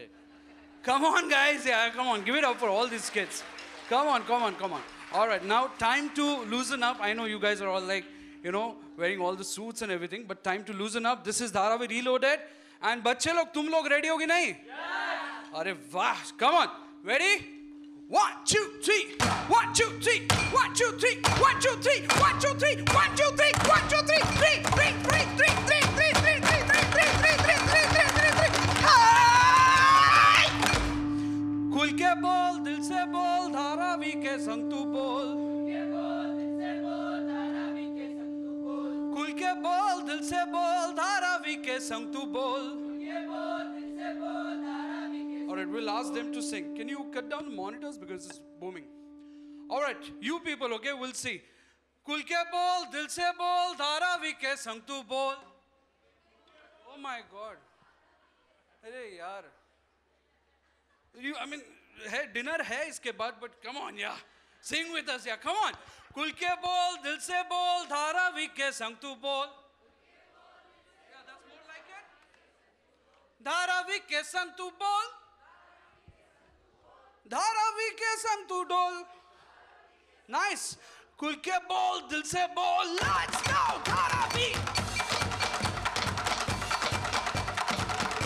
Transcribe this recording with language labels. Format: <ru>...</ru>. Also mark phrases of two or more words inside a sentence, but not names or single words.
<en>Come on, guys, yeah, come on, give it up for all these kids. Come on, come on, come on. All right, now time to loosen up. I know you guys are all like, you know, wearing all the suits and everything, but time to loosen up. This is Dharavi Reloaded.</en> <hi>And बच्चे लोग तुम लोग ready होगी नहीं? Yes. अरे वाह,</hi> <en>come on, ready? 1, 2, 3, 1, 2, 3, 1, 2, 3, 1, 2, 3, 1, 2, 3, 1, 2, 3, 1, 2, 3, 3, 3, 3, 3, 3, 3, 3, 3, 3, 3, 3, 3, 3, 3, 3, 3, 3, 3. Hi!</en> <hi>खुल के बोल, दिल से बोल, धारावी के संग तू बोल. खुल के बोल, दिल से बोल, धारावी के संग तू बोल.</hi> <en>All right, we'll ask them to sing. Can you cut down the monitors because it's booming? All right, you people, okay, we'll see.</en> <hi>खुल के बोल, दिल से बोल, धारावी के संग तू बोल.</hi> <en>Oh my God.</en> <hi>अरे यार.</hi> <en>I mean,</en> <hi>dinner hai iske baad,</hi> <en>but come on, yeah. Sing with us, yeah, come on.</en> <hi>खुल के बोल, दिल से बोल, धारावी के संग तू बोल.</hi> <en>Yeah, that's more like it.</en> <hi>धारावी के संग तू बोल. धारावी के संग तू डोल. Nice. खुल के बोल, दिल से बोल.</hi> <en>Let's go, धारावी.</en>